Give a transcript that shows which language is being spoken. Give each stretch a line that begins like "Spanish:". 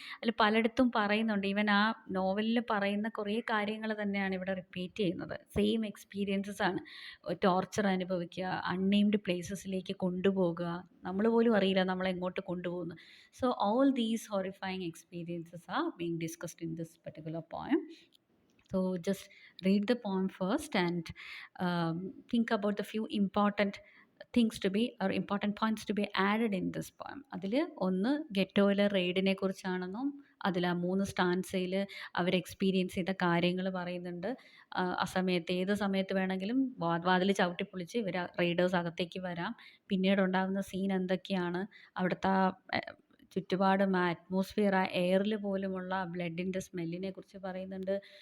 Malayalam: അതിൽ പലയിടത്തും പറയുന്നുണ്ട്. ഈവൻ ആ നോവലിൽ പറയുന്ന കുറേ കാര്യങ്ങൾ തന്നെയാണ് ഇവിടെ റിപ്പീറ്റ് ചെയ്യുന്നത്. സെയിം എക്സ്പീരിയൻസസ് ആണ്. ടോർച്ചർ അനുഭവിക്കുക, അൺനെയിംഡ് പ്ലേസസിലേക്ക് കൊണ്ടുപോകുക, നമ്മൾ പോലും അറിയില്ല നമ്മളെ എങ്ങോട്ട് കൊണ്ടുപോകുന്നു.
English: So all these horrifying experiences are being discussed in this particular poem. So just read the poem first and think about the few important things to be or important points to be added in this poem.
Malayalam: അതിൽ ഒന്ന് ഗെറ്റോയിലെ റെയ്ഡിനെ കുറിച്ചാണെന്നും അതിൽ ആ 3 സ്റ്റാൻസയിൽ അവർ experience ചെയ്ത കാര്യങ്ങൾ പറയുന്നുണ്ട്. ആ സമയത്ത് ഏത് സമയത്ത് വേണമെങ്കിലും വാതിൽ ചവിട്ടിപ്പൊളിച്ച് ഇവർ റെയ്ഡേഴ്സ് അകത്തേക്ക് വരാം. പിന്നീട് ഉണ്ടാകുന്ന സീൻ എന്തൊക്കെയാണ്, അവിടുത്തെ ചുറ്റുപാടും ആ അറ്റ്മോസ്ഫിയർ, ആ എയറിൽ പോലുമുള്ള ബ്ലഡിൻ്റെ സ്മെല്ലിനെ കുറിച്ച് പറയുന്നുണ്ട്.